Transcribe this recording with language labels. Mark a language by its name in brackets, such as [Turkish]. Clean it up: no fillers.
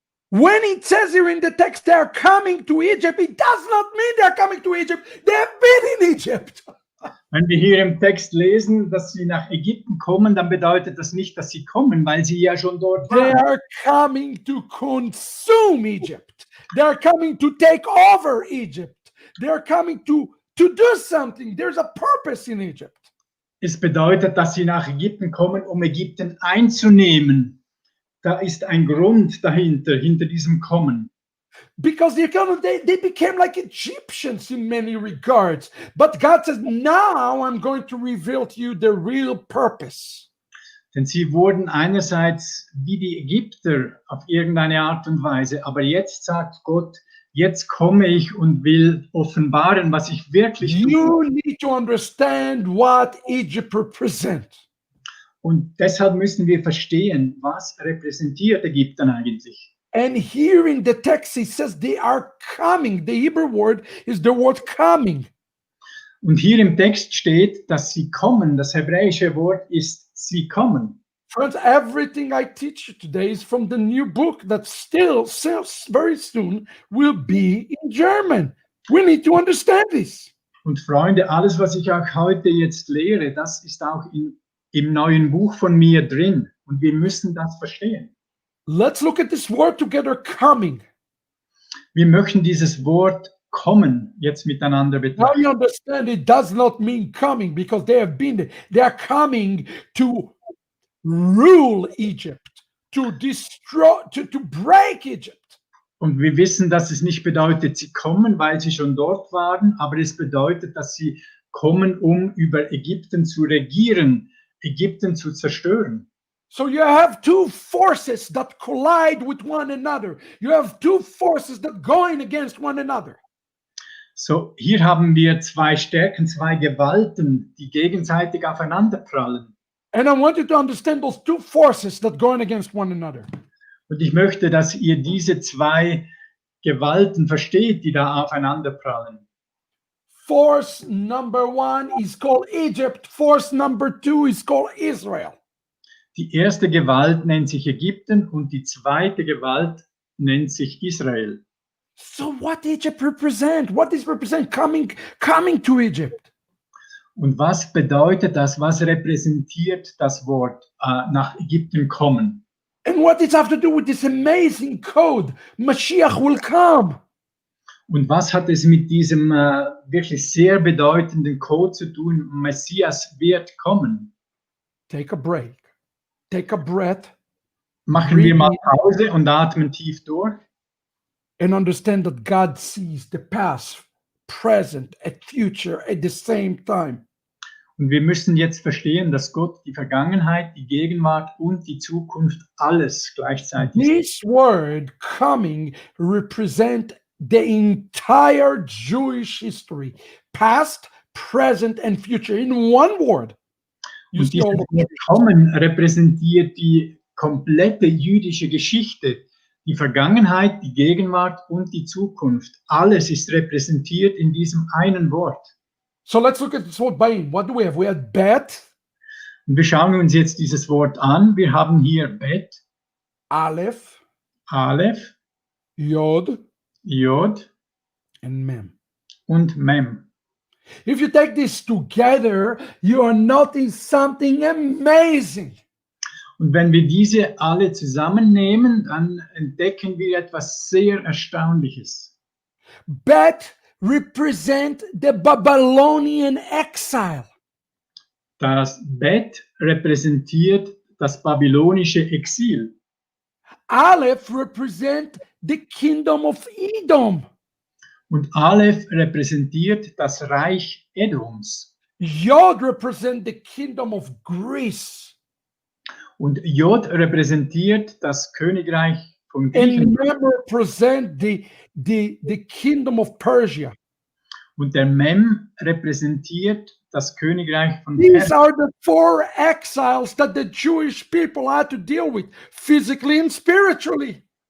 [English] When it says here in the text, they're coming to Egypt, it does not mean they're coming to Egypt. They've been in Egypt. [German] Wenn wir hier im Text lesen, dass sie nach Ägypten kommen, dann bedeutet das nicht, dass sie kommen, weil sie ja schon dort [English] They [German] waren. [English] are coming to consume Egypt. They're coming to take over Egypt. They're coming to do something. There's a purpose in Egypt. [German] Es bedeutet, dass sie nach Ägypten kommen, um Ägypten einzunehmen. Da ist ein Grund dahinter, hinter diesem Kommen. [English] Because they became like Egyptians in many regards. But God says, now I'm going to reveal to you the real purpose. [German] Denn sie wurden einerseits wie die Ägypter auf irgendeine Art und Weise, aber jetzt sagt Gott, jetzt komme ich und will offenbaren, was ich wirklich tue. [English] You need to understand what Egypt represents. [German] Und deshalb müssen wir verstehen, was repräsentiert Ägypten eigentlich. [English] And here in the text, it says they are coming. The Hebrew word is the word coming. [German] Und hier im Text steht, dass sie kommen. Das hebräische Wort ist sie kommen. [English] Friends, everything I teach you today is from the new book that still very soon will be in German. We need to understand this. [German] Und Freunde, alles, was ich auch heute jetzt lehre, das ist auch im neuen Buch von mir drin. Und wir müssen das verstehen. [English] Let's look at this word together, coming. [German] Wir möchten dieses Wort kommen jetzt miteinander [English] Now [German] betrachten. [English] you understand it does not mean coming because they have been there. They are coming to rule Egypt, to destroy, to break Egypt. [German] Und wir wissen, dass es nicht bedeutet, sie kommen, weil sie schon dort waren, aber es bedeutet, dass sie kommen, um über Ägypten zu regieren, Ägypten zu zerstören. [English] So you have two forces that collide with one another. You have two forces that going against one another. [German] So, hier haben wir zwei Stärken, zwei Gewalten, die gegenseitig aufeinanderprallen. [English] And I want you to understand those two forces that going against one another. [German] Und ich möchte, dass ihr diese zwei Gewalten versteht, die da aufeinanderprallen. [English] Force number one is called Egypt. Force number two is called Israel. [German] Die erste Gewalt nennt sich Ägypten und die zweite Gewalt nennt sich Israel. [English] So what Egypt represent? What is represent coming to Egypt? [German] Und was bedeutet das? Was repräsentiert das Wort nach Ägypten kommen? [English] And what does it have to do with this amazing code? Mashiach will come. [German] Und was hat es mit diesem wirklich sehr bedeutenden Code zu tun? Messias wird kommen. [English] Take a break. Take a breath. [German] Machen wir mal Pause und atmen tief durch. [English] And understand that God sees the past, present, and future at the same time. [German] Und wir müssen jetzt verstehen, dass Gott die Vergangenheit, die Gegenwart und die Zukunft alles gleichzeitig sieht. [English] This word coming represent the entire Jewish history, past, present, and future in one word. You [German] Und [English] see all [German] dieses [English] the [German] Wort kommen repräsentiert die komplette jüdische Geschichte, die Vergangenheit, die Gegenwart und die Zukunft. Alles ist repräsentiert in diesem einen Wort. [English] So let's look at this word bayim. What do we have? We have bet, [German] Und wir schauen uns jetzt dieses Wort an. Wir haben hier Bet, [English] aleph, [German] Aleph, [English] yod, [German] Jod [English] and mem. [German] und Mem. [English] If you take this together, you are noting something amazing. [German] Und wenn wir diese alle zusammennehmen, dann entdecken wir etwas sehr Erstaunliches. [English] Bet represent the Babylonian exile. [German] Das Bet repräsentiert das babylonische Exil. [English] Aleph represent the kingdom of Edom. [German] Und Aleph repräsentiert das Reich Edoms. [English] Yod represent the kingdom of Greece. [German] Und Jod repräsentiert das Königreich von [English] And [German] Griechenland. [English] Mem represent the kingdom of Persia. [German] Und der Mem repräsentiert das Königreich von [English] These [German] Persien. [English] are the four exiles that the Jewish people had to deal with, physically and spiritually.